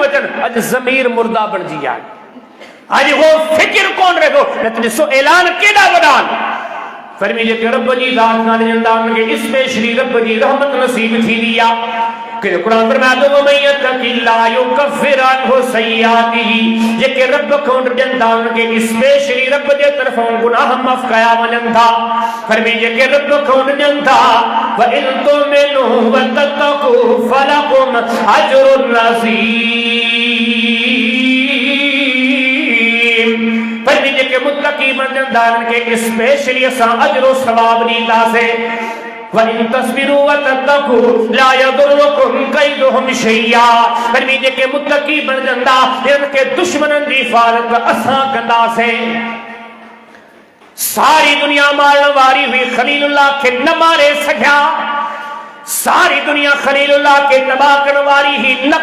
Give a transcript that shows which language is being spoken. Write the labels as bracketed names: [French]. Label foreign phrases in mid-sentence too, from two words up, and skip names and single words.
[Sindhi] अचनि अॼु ज़मीर मुर्दा बणिजी आहे अॼु उहो फ़िक्र कोन रहियो न त ॾिसो ऐलान केॾा वॾा आहिनि फरमी जेके रब जी ज़ात खां ॼणंदा उनखे स्पेशली रब जी रहमत नसीब थींदी आहे कि कुरान फरमाए थो [Arabic] ومن يتق الله يكفر عنه سيئاته [Sindhi] जेके रब खां ॼणंदा उनखे स्पेशली रब जे तरफ़ां गुनाह माफ़ कया वञनि था फरमी जेके रब खां ॼणनि था [Arabic] و إن تؤمنوا و تتقوا فلكم أجرٌ [Sindhi] अज़ीम फरमी जेके मुत्तक़ी बणजंदा उनखे स्पेशली असां अजर सवाब ॾींदासीं [Arabic] وإن تصبروا و تتقوا لا يضركم كيدهم شيئا [Sindhi] फरमी जेके मुत्तक़ी बणजंदा इनखे दुश्मननि जी हिफ़ाज़त असां कंदासीं सारी दुनिया मारण वारी हुई खलीलुल्लाह खे न मारे सघिया सारी दुनिया खलीलुल्लाह खे तबाह करण वारी ही न